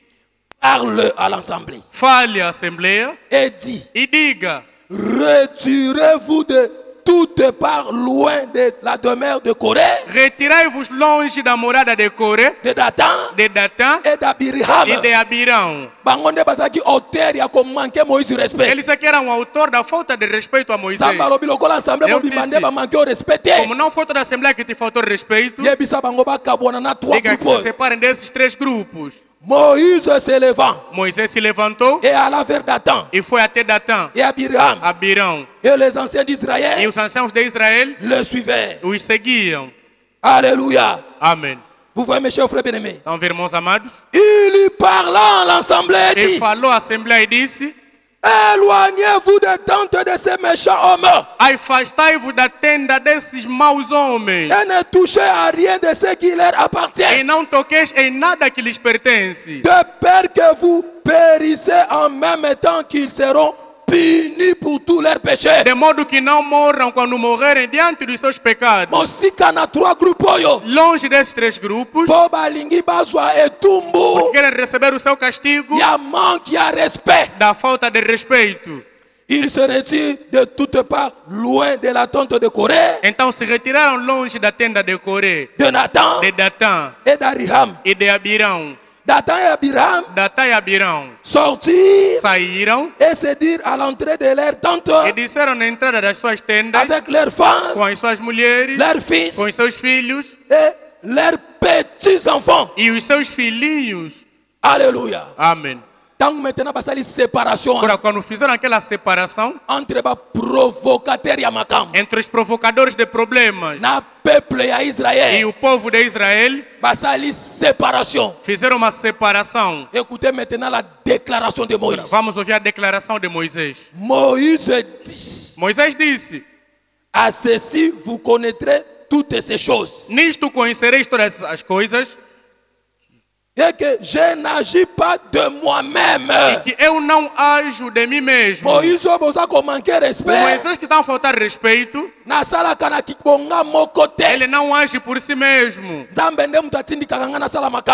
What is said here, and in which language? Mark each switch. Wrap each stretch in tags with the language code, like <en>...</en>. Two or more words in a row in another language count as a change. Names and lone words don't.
<fr>parle à l'assemblée</fr> <pt>Fale à assembleia</pt> <fr>et dit,</fr> <pt>e diga:</pt> <fr>retirez-vous de toutes parts loin de la demeure de Corée,</fr> <pt>Retirai-vos longe da morada de Coré,</pt> <fr>de Dathan</fr> <pt>de Datã</pt> <fr>et d'Abiraham.</fr> <pt>e de Abirão.</pt> <ln>Bango nde bazalaki auteur ya komanke Moïse respect.</ln> <pt>Eles aqui eram o autor da falta de respeito a Moisés.</pt> <ln>Nzambe alobi lokola ensemble</ln> <pt>Deus</pt> <ln>mobimba nde</ln> <pt>disse,</pt> <ln>bamanke o respect te.</ln> <pt>Como não falta da assembleia que te faltou respeito,</pt> <ln>Yebisa bango bakabwana na trois</ln> <pt>diga que se</pt> <ln>groupes.</ln> <pt>separem desses três grupos.</pt> <fr>Moïse se levant</fr> <pt>Moisés se levantou</pt> <fr>et alla vers Dathan</fr> <pt>e foi até Datã,</pt> <fr>et Abiram.</fr> <pt>Abirão.</pt> <fr>Et les anciens</fr> <pt>E</pt> <fr>d'Israël</fr> <pt>os anciãos de Israel</pt> <fr>le suivaient.</fr> <pt>os seguiam.</pt> <fr>Alléluia.</fr> <pt>Amém.</pt> <fr>Vous voyez mes chers frères bien-aimés.</fr> <pt>Então, irmãos amados,</pt> <fr>Il parla à l'assemblée et</fr> <pt>ele</pt> <fr>dit,</fr> <pt>falou à assembleia e disse:</pt> <fr>éloignez-vous des tentes de ces méchants hommes</fr> <pt>Afastai-vos da tenda desses maus homens</pt> <fr>et ne touchez à rien de ce qui leur</fr> <pt>e</pt> <fr>appartient,</fr> <pt>não toqueis em nada que lhes pertence,</pt> <fr>de peur que vous périssez en même temps qu'ils seront punis pour tous leurs péchés.</fr> <pt>de modo que não morram quando morrerem diante dos seus pecados.</pt> <ln>Mosika na trois groupes oyo.</ln> <pt>Longe desses três grupos,</pt> <ln>Po balingi bazwa etumbu</ln> <pt>querem receber o seu castigo</pt> <ln>ya manque ya respect.</ln> <pt>da falta de respeito.</pt> <fr>Ils se retirent de toutes parts loin de la tente de Corée,</fr> <pt>Então se retiraram longe da tenda de Coré,</pt> <fr>de Nathan</fr> <pt>de Datã</pt> <fr>et d'Ariham.</fr> <pt>e de Abirão.</pt> <fr>Dathan et Abiram</fr> <pt>Datã e Abirão</pt> <fr>sortirent</fr> <pt>saíram</pt> <fr>et se dirent à l'entrée de leur tente</fr> <pt>e disseram na entrada das suas tendas</pt> <fr>avec leurs femmes,</fr> <pt>com as suas mulheres,</pt> <fr>leurs fils</fr> <pt>com os seus filhos</pt> <fr>et leurs petits enfants.</fr> <pt>e os seus filhinhos.</pt> <fr>Alléluia.</fr> <pt>Amém.</pt> <fr>Tant maintenant</fr> <ln>basali séparation</ln> <pt>Agora, quando fizeram aquela separação</pt> <ln>entre ba provocateur ya makam</ln> <pt>entre os provocadores de problemas</pt> <ln>na peuple ya</ln> <pt>e</pt> <ln>Israël,</ln> <pt>o povo de Israel,</pt> <ln>basali séparation.</ln> <pt>fizeram uma separação.</pt> <fr>Écoutez maintenant la déclaration de Moïse.</fr> <pt>Vamos ouvir a declaração de Moisés.</pt> <fr>Moïse dit,</fr> <pt>Moisés disse:</pt> <fr>à ceci vous connaîtrez toutes ces choses.</fr> <pt>Nisto conhecereis todas as coisas,</pt> <fr>Et que je n'agis pas de moi-même.</fr> <pt>que eu não ajo de mim mesmo.</pt> <ln>Moïse oboza ko manquer</ln> <pt>O</pt> <ln>respect.</ln> <pt>Moisés que está a faltar respeito,</pt> <ln>Nasalaka na kibonga moko te.</ln> <pt>ele não age por si mesmo.</pt> <ln>Nzambe nde mutu atindikaka nga nasala makambo.</ln>